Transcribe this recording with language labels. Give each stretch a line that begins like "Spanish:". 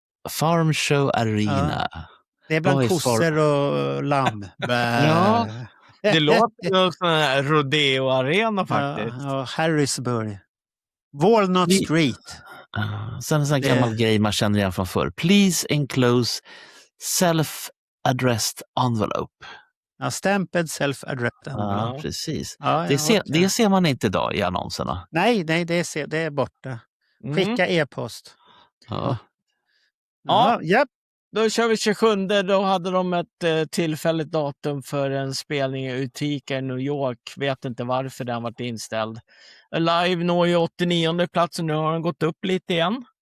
Swedish: Farm Show Arena. Ja. Det är bland kossor och lamm. Ja, det låter som en sån här rodeo-arena faktiskt. Ja, Harrisburg. Walnut Street. Sen en sån gammal grej man känner igen från förr.
English: Please enclose self-addressed envelope. Ja, stamped self-addressed envelope.
Swedish: Ja, precis. Ja, det ser man inte idag i annonserna. Nej, det är borta. Skicka e-post. Ja. Japp. Då kör vi 27. Då hade de ett tillfälligt datum för en spelning i Utica i New York. Vet inte varför den varit inställd. Alive når ju 89:e plats och nu har den gått upp lite igen.